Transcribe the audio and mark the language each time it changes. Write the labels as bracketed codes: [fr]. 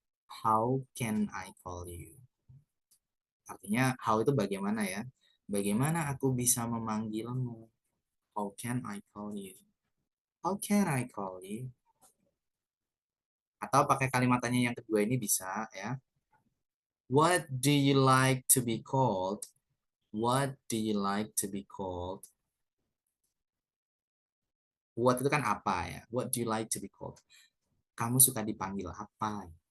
[en] How can I call you? [id] Artinya how itu bagaimana ya? Bagaimana aku bisa memanggilmu? [en] How can I call you? How can I call you? [id] Atau pakai kalimat tanya yang kedua ini bisa ya. [en] What do you like to be called? What do you like to be called? What [id] itu kan apa ya? [en] What do you like to be called? [id] Kamu suka dipanggil apa?